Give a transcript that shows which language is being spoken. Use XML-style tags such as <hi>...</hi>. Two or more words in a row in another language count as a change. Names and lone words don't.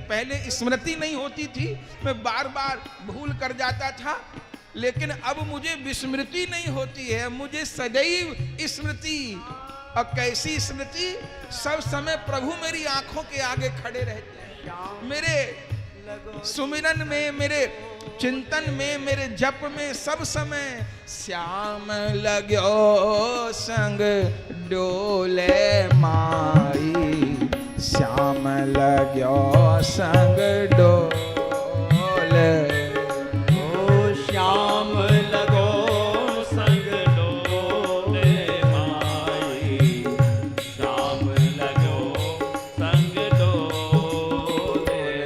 <hi>पहले स्मृति नहीं होती थी, मैं बार बार भूल कर जाता था, लेकिन अब मुझे विस्मृति नहीं होती है, मुझे सदैव स्मृति। और कैसी स्मृति? सब समय प्रभु मेरी आंखों के आगे खड़े रहते हैं, मेरे सुमिरन में, मेरे चिंतन में, मेरे जप में, सब समय श्याम लगो संग डोले माई, श्याम लगो संग डोले, ओ श्याम लगो संग डोले माई, श्याम लगो संग डोले,</hi>